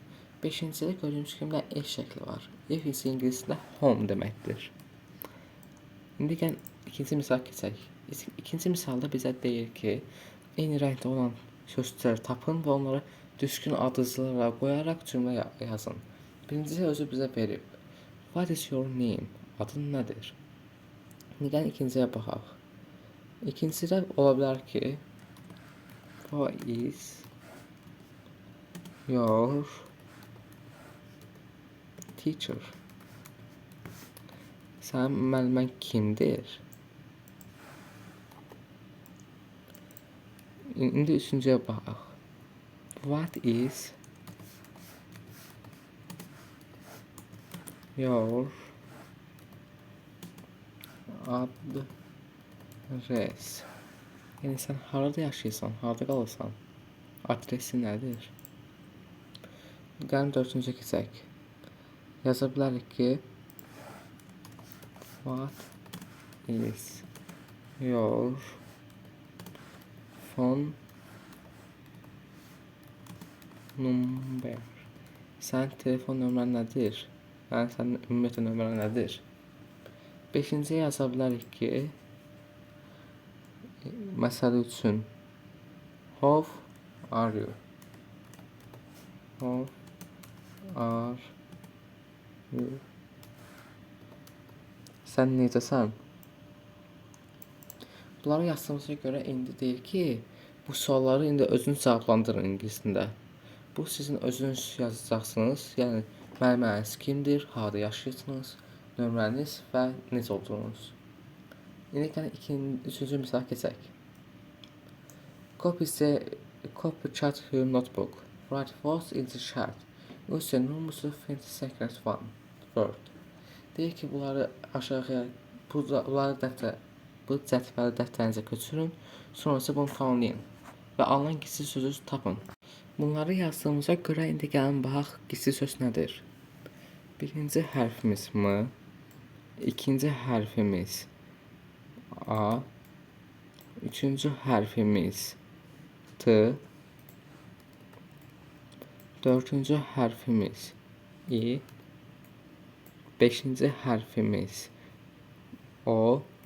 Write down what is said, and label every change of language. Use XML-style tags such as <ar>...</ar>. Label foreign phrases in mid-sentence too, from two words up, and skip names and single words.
<az>5-cidə gördüyümüz kimi ev şəkli var. Ev isə ingiliscə home deməkdir. İndi gəlin ikinci misal keçək. İkinci misalda bizə deyir ki, eyni rəngdə olan sözcükləri tapın və onları düzgün ardıcıllara qoyaraq cümlə yazın. Birincisi özü bizə verib.</az> <en>What is your name?</en> <az>Adın nədir? İndi gəlin ikinciyə baxaq. İkincidə ola bilər ki,</az> <en>what is your teacher?</en> <az>Sənin müəllimən kimdir? İndi üçüncüyə baxaq.</az> <en>What is your address?</en> <az>Yəni sən harada yaşayırsan, harada qalırsan? Adresi nədir? Gəlin dördüncüyə keçək. Yaza bilərik ki</az> <en>what is your phone number?</en> <az>Sənin telefon nömrən nədir? Yəni sənin ümumiyyətlə nömrən nədir? Beşinciyə yaza bilərik ki məsələ üçün</az> <en>how are you? How are you?</en> <az>Sən necəsən? Bunları yazdığımıza görə indi deyir ki, bu sualları indi özünüz cavablandırın ingiliscə. Bu sizin özünüz yazacaqsınız. Yəni müəlliminiz kimdir, harada yaşayırsınız, nömrəniz və necə olduğunuz. İndi gəlin üçüncü misala keçək.</az> <en>Copy chat your notebook. Write words in the chat. Use the numbers to find the second word.</en> <az>Deyir ki, bunları aşağıya, bu cətvəli dəftərinizə köçürün, sonra isə bunu tamamlayın və alınan gizli sözü tapın. Bunları yazdığımıza görə indi gəlin baxaq, gizli söz nədir? Birinci hərfimiz M, ikinci hərfimiz A, üçüncü hərfimiz T, dördüncü hərfimiz I, beşinci hərfimiz O,</az>